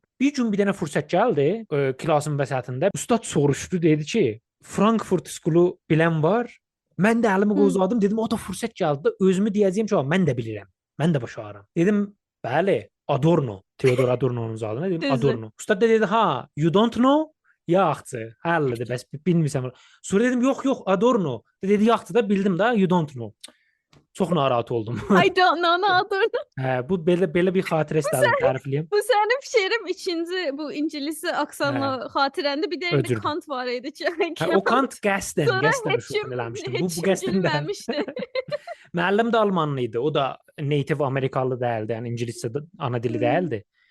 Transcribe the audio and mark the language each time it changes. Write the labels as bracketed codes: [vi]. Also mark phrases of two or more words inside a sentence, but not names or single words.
[az] Bir gün bir dənə fürsət gəldi. Klasın vəsətində ustad soruşdu, dedi ki, Frankfurt School-u bilən var? Mən də əlimi uzadım, dedim, o da fürsət gəldi. Özümü deyəcəyim ki, mən də bilirəm. Mən də başarıram. Dedim, bəli, Adorno. Theodor Adorno'nun adını dedim, Adorno. Ustad da dedi, ha, [en] you don't know? [az] Yaxçı. Həllidir, bəs bilmirsən. Sonra dedim, yox, Adorno. Dedi, yaxçı da bildim da, [en] you don't know. [az] Çox narahat oldum. [en] I don't know Adorno. [az] Bu belə bir xatirə istədim tərifləyim. Bu sənin fikrim ikinci bu İngilisi aksanla xatirəndə bir də bir Kant var idi ki. O Kant qəsdən şübhə eləmişdim. Bu qəsdən deməmişdi. Müəllim də Almanlı idi. O da native Amerikalı deyildi. Yəni ingiliscə ana dili deyildi.